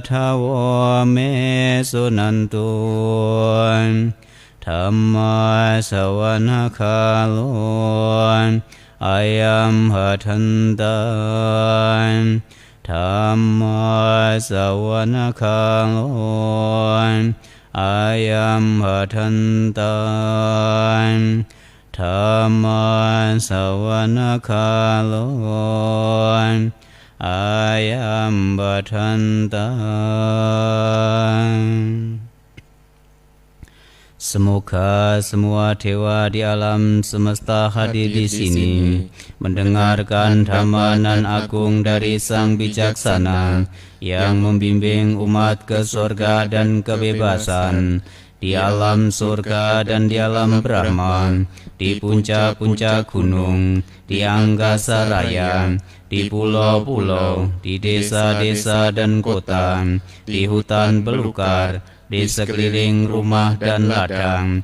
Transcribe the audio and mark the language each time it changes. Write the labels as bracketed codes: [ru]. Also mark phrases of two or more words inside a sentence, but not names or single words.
[pi] ธาวเมสุนันตุธรรมะสวนาคาโลอายัมหัทันตังธรรมะสวนาคาโลอายัมหัทันตังธรรมะสวนาคาโล อายัมหัทันตัง [id] Semoga semua dewa di alam semesta hadir di sini mendengarkan dhamma nan agung dari Sang Bijaksana yang membimbing umat ke surga dan kebebasan, di alam surga dan di alam Brahma, di puncak-puncak gunung, di angkasa raya, di pulau-pulau, di desa-desa dan kota, di hutan belukar, di sekeliling rumah dan ladang.